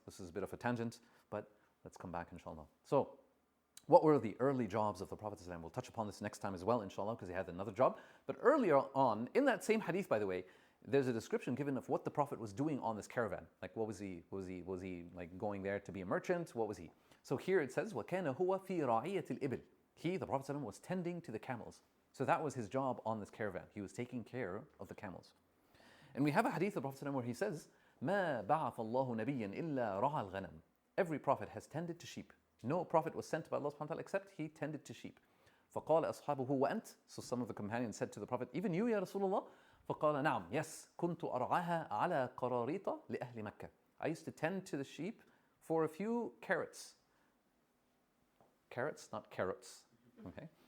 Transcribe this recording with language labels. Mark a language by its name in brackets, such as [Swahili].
[English] This is a bit of a tangent, but let's come back, inshallah. So what were the early jobs of the Prophet ﷺ? We'll touch upon this next time as well, inshallah, because he had another job. But earlier on, in that same hadith, by the way, there's a description given of what the Prophet was doing on this caravan. Like, what was he? Was he like going there to be a merchant? What was he? So here it says, [Arabic] وَكَانَ هُوَ فِي رَعِيَّةِ الْإِبِلِ. [English] He, the Prophet ﷺ, was tending to the camels. So that was his job on this caravan. He was taking care of the camels. And we have a hadith of the Prophet ﷺ where he says, [Arabic] مَا بَعَثَ اللَّهُ نَبِيًّا إِلَّا رَعَى الْغَنَمِ. [English] Every prophet has tended to sheep. No prophet was sent by Allah subhanahu wa ta'ala except he tended to sheep. [Arabic] فَقَالَ أَصْحَابُهُ وَأَنْتَ. [English] So some of the companions said to the Prophet, even you, Ya Rasulullah? [Arabic] فَقَالَ نَعَمْ. [English] Yes, [Arabic] كُنْتُ أَرْعَاهَا عَلَى قَرَارِيطَ لِأَهْلِ مَكَّةِ. [English] I used to tend to the sheep for a few carrots. Carrots, not carrots, okay?